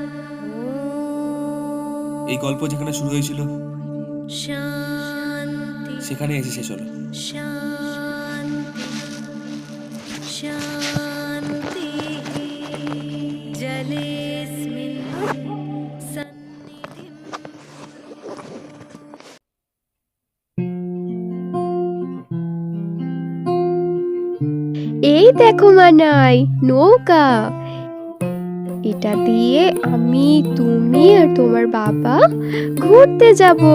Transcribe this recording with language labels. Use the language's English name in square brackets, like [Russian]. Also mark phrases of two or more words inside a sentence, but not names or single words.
[Bangla] এই গল্প যেখানে শুরু হয়েছিল [Sanskrit] शान्ति [Bangla] সেখানে এসে শেষ হলো। [Sanskrit] शान्ति शान्तिः जलेऽस्मिन् सन्निधिम् [Bangla] এই দেখো মানাই, নৌকা। এটা দিয়ে আমি, তুমি আর তোমার বাবা ঘুরতে যাব।